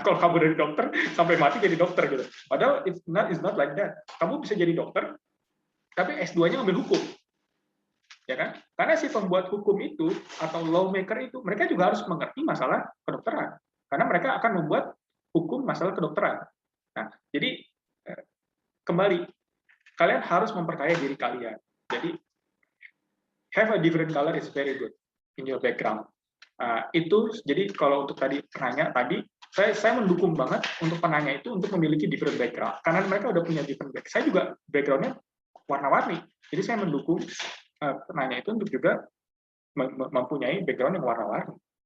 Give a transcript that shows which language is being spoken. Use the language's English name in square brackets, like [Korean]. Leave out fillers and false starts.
[Indonesian] Kalau kamu dari dokter sampai mati jadi dokter gitu. Padahal [English] it's not like that. [Indonesian] Kamu bisa jadi dokter, tapi S2-nya ambil hukum. ya kan? Karena si pembuat hukum itu atau lawmaker itu mereka juga harus mengerti masalah kedokteran, karena mereka akan membuat hukum masalah kedokteran. Nah, jadi kembali kalian harus memperkaya diri kalian. [English] Jadi have a different color is very good in your background. [Indonesian] Itu jadi kalau untuk tadi penanya tadi, saya mendukung banget untuk penanya itu untuk memiliki different background karena mereka udah punya different background. Saya juga backgroundnya warna-warni, jadi saya mendukung penanya itu untuk juga mempunyai background yang warna-warni.